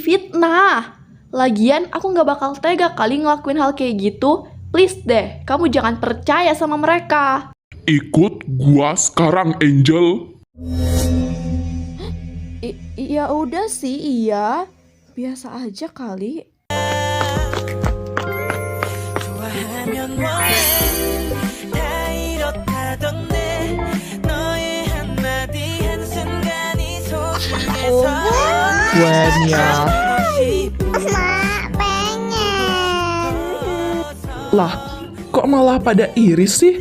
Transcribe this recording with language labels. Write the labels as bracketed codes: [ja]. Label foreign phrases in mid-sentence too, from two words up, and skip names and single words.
[id] Lagian, aku gak bakal tega kali ngelakuin hal kayak gitu. Please deh, kamu jangan percaya sama mereka. Ikut gua sekarang, Angel. Ya udah sih, iya. Biasa aja kali. [ko] 좋아하면 뭐해 다 이렇다던데 너의 한마디 한순간이 소중해서 [id] Buahnya. Mak, pengen. Lah, kok malah pada iris sih?